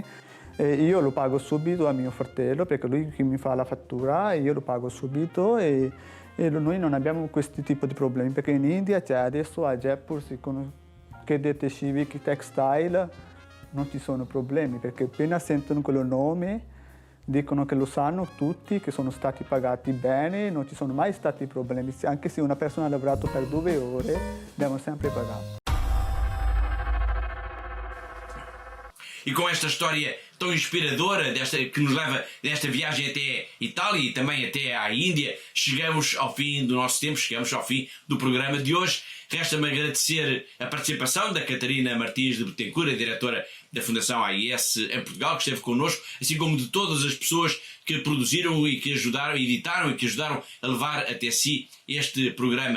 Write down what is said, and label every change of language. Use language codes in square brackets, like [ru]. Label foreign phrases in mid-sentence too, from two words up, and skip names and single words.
[it] E io lo pago subito a mio fratello perché lui che mi fa la fattura e io lo pago subito e noi non abbiamo questo tipo di problemi perché in India c'è adesso a Jaipur che dei tessuti, che textile, non ci sono problemi perché appena sentono quello nome dicono che lo sanno tutti, che sono stati pagati bene, non ci sono mai stati problemi, anche se una persona ha lavorato per 2 ore abbiamo sempre pagato. [pt] E com esta história tão inspiradora que nos leva nesta viagem até Itália e também até à Índia, chegamos ao fim do nosso tempo, chegamos ao fim do programa de hoje. Resta-me agradecer a participação da Catarina Martins de Betancourt, a diretora da Fundação AIS em Portugal, que esteve connosco, assim como de todas as pessoas que produziram e que ajudaram, editaram e que ajudaram a levar até si este programa.